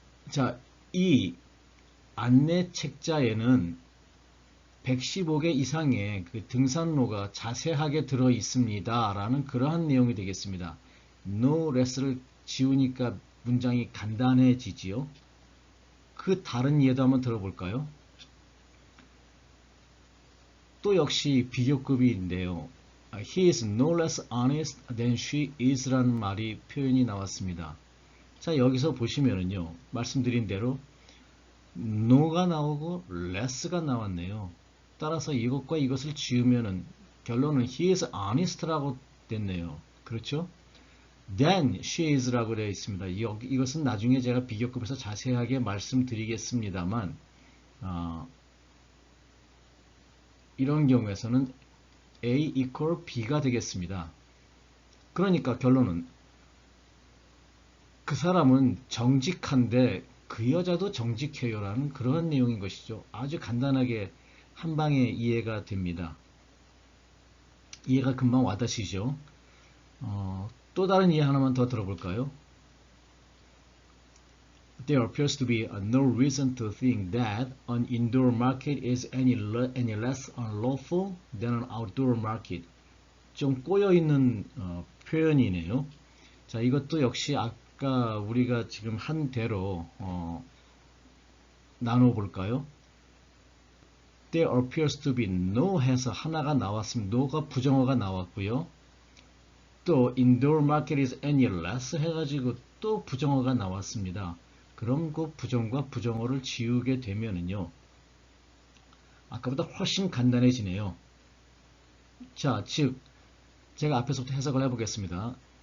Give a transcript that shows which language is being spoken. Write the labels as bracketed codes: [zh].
[ko] 자, 이 안내 책자에는 115개 이상의 그 등산로가 자세하게 들어 있습니다. 라는 그러한 내용이 되겠습니다. no less를 지우니까 문장이 간단해지지요. 그 다른 예도 한번 들어볼까요? 또 역시 비교급인데요. [en] He is no less honest than she is [ko] 라는 말이 표현이 나왔습니다. 자, 여기서 보시면은요, 말씀드린 대로 no가 나오고 less가 나왔네요. 따라서 이것과 이것을 지우면은 결론은 [en] he is honest [ko] 라고 됐네요. 그렇죠? [en] Then she is [ko] 라고 되어 있습니다. 이것은 나중에 제가 비교급에서 자세하게 말씀드리겠습니다만 이런 경우에서는 A equal B가 되겠습니다. 그러니까 결론은 그 사람은 정직한데 그 여자도 정직해요라는 그런 내용인 것이죠. 아주 간단하게 한 방에 이해가 됩니다. 이해가 금방 와닿으시죠? 또 다른 이해 하나만 더 들어볼까요? [en] There appears to be no reason to think that an indoor market is any less unlawful than an outdoor market. [ko] 좀 꼬여있는 표현이네요. 자, 이것도 역시 아까 우리가 지금 한 대로 나눠볼까요? [en] There appears to be no [ko] 해서 하나가 나왔습니다. no가 부정어가 나왔고요. 또 [en] indoor market is any less [ko] 해가지고 또 부정어가 나왔습니다. 그럼 그 부정과 부정어를 지우게 되면은요, 아까보다 훨씬 간단해지네요. 자, 즉 제가 앞에서부터 해석을 해보겠습니다.